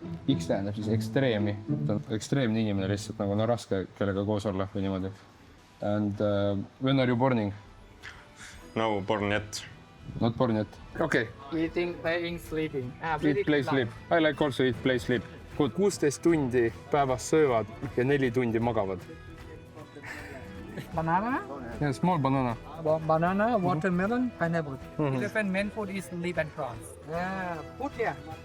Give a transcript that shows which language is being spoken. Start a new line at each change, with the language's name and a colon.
Estonian: X tähendab siis ekstreemi. Ta on ekstreemne inimene lihtsalt, nagu on raske kellega koos olla või niimoodi.
English: And when are you borning? No, born yet. Not born yet. Okay. Eating, playing, sleeping. Eat, play, sleep. I like also eat, play, sleep.
Estonian: 16 tundi päevas söövad ja 4 tundi magavad.
English: Banana, Yeah, small banana. banana, watermelon, pineapple. Different main food is leaf and prawns. Food here.